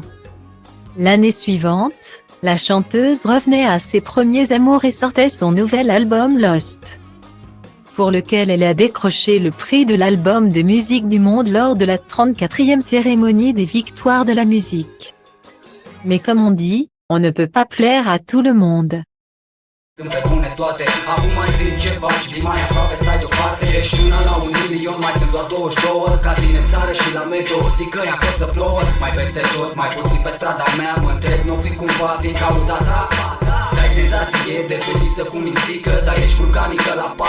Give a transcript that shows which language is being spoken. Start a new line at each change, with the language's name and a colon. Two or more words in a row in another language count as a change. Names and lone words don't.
French: L'année suivante, la chanteuse revenait à ses premiers amours et sortait son nouvel album Lost, pour lequel elle a décroché le prix de l'album de musique du monde lors de la 34e cérémonie des victoires de la musique. Mais comme on dit, on ne peut pas plaire à tout le monde.
Romanian: Sunt pe bune toate, acum mai zic ce faci, vii mai aproape, stai deoparte. Ești una la 1.000.000, mai sunt doar 22. Ca tine în țară și la metro, zic că i-a fost să plouă. Mai peste tot, mai puțin pe strada mea. Mă întreb, n-o fi cumva din cauza ta? Dai senzație de fetiță cu mințică, dar ești vulcanică la pat.